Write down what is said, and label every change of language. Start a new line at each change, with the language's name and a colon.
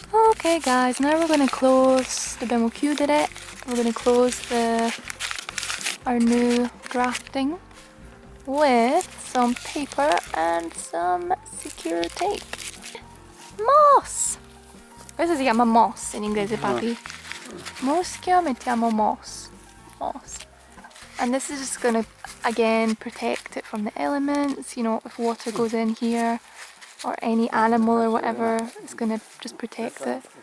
English: Okay guys, now we're going to close,
Italian: abbiamo chiudere,
English: we're going to close our new grafting with some paper and some secure tape. Moss!
Italian: Questo si chiama moss in inglese, papi. Muschio mettiamo moss. Moss.
English: And this is just going to, again, protect it from the elements. You know, if water goes in here or any animal or whatever, it's going to just protect it.